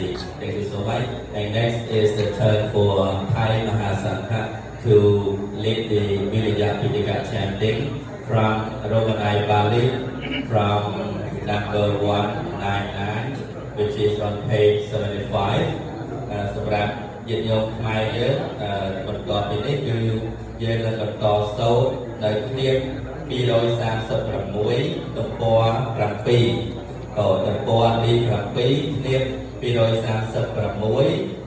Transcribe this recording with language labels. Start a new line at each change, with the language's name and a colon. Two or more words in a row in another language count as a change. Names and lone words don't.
English: Thank you so much. And next is the turn for Thai Mahasangha to lead the Virya Pitaka chanting from Romanai Bali from number 199, which is on page 75.
Khmer: សម្រាប់ញាតិញោមខ្មែរយើងបន្ទាប់ពីនេះគឺយើងនឹងបន្តសូត្រនៅឃ្លា236ទំព័រ7ក៏ទំព័រទី7ឃ្លា236